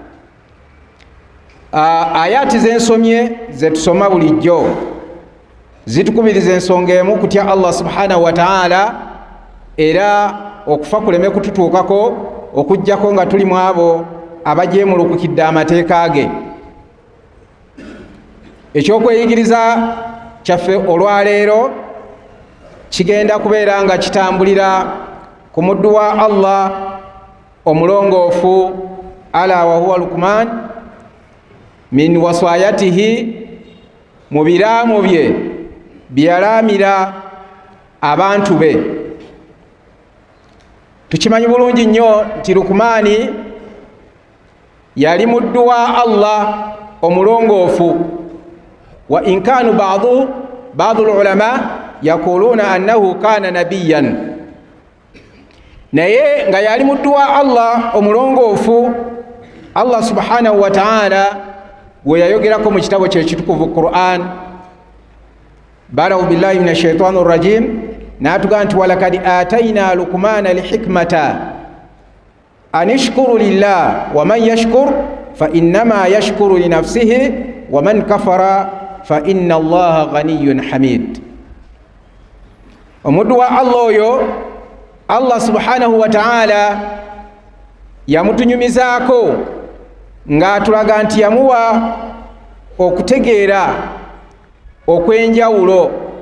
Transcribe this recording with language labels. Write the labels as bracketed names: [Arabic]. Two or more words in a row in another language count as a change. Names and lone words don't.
[Ganda] Ayaati zensomye zetusoma bulijjo zitukubiriza ensonga emu, kutya [Arabic] الله سبحانه وتعالى, [Ganda] era okufa kuleme kututuukako okujjako nga tuli mu abo abajeemulukukidde amateeka ge. Ekyokweyigiriza kyaffe olwaleero kigenda kubeera nga kitambulira ku muddu wa Allah omulongoofu, [Arabic] ألا وهو لقمان من وصاياته, [Ganda] mu biraamu bye byalaamira abantu be. Tukimanyi bulungi nnyo nti Luqmaani yali muddu wa Allah omulongoofu, [Arabic] وإن كان بعض العلماء يقولون أنه كان نبيا, [Ganda] naye nga yali muddu wa Allah omulongoofu, [Arabic] الله سبحانه وتعالى [Ganda] gwe yayogerako mu kitabo kye ekitukuvu Qur'an, [Arabic] بعد بالله من الشيطان الرجيم, [Ganda] n'atugamba nti [Arabic] ولقد آتينا لقمان الحكمة أن اشكر لله ومن يشكر فإنما يشكر لنفسه ومن كفر فإن الله غني حميد. [Ganda] Omuddu wa Allah oyo [Arabic] الله سبحانه وتعالى [Ganda] yamutunyumizaako ng'atulaga nti yamuwa okutegeera okw'enjawulo.